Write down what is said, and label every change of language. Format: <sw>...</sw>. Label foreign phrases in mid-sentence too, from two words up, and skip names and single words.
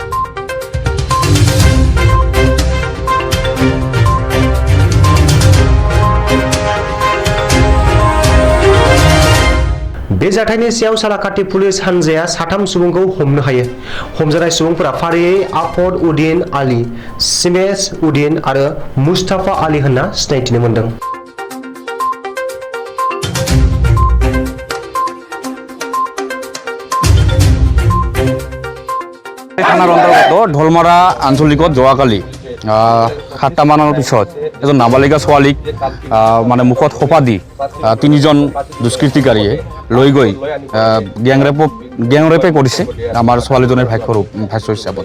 <brx>बे जाथायनि सायाव सालाकाटि पुलिस हानजाया साथाम सुबुंखौ हमनो हायो। हमजानाय सुबुंफोरा फारियै आफद उद्दीन आली, सिमेश उद्दीन आरो मुस्ताफा आली होनना सिनायथिनो मोनदों।</brx> <as>থানার অন্তর্গত ঢোলমারা আঞ্চলিকত যোৱাকালি 7টা মানৰ পিছত এজন নাবালিকা ছোৱালীক মানে মুখত সোপা দি 3জন দুষ্কৃতিকাৰীয়ে লৈ গৈ গ্যাংৰেপে কৰিছে আমাৰ ছোৱালীজনীৰ ভাষ্য হিচাপত।</as>